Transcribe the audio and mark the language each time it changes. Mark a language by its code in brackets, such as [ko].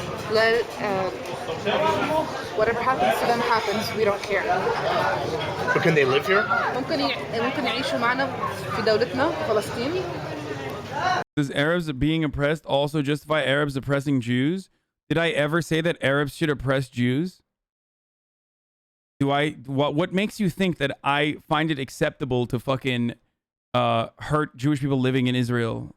[en] Let whatever happens to them happens. We don't care. But can they live here? [ar] ممكن يعيشوا معنا في دولتنا فلسطين. [en] Does Arabs being oppressed also justify Arabs oppressing Jews? Did I ever say that Arabs should oppress Jews? What makes you think that I find it acceptable to fucking hurt Jewish people living in Israel?